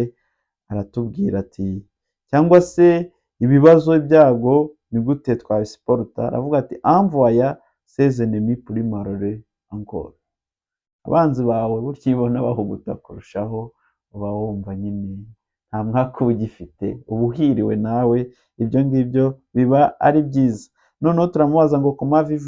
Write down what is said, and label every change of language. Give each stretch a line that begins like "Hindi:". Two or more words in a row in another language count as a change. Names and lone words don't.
Kinyarwanda: Aratubwira ati cyangwa se ibibazo ibyago ni gute twabisiporuta. Aravuga ati
French: envoya ses ennemis plus malheureux encore.
Kinyarwanda: Abanzi bawe burya iyo ubona bahuguta kurushaho, uba wumva nyine nta mwaka uba ugifite, uba uhiriwe nawe. Ibyo ngibyo biba ari byiza. Noneho turamubaza ngo
French: comment vivre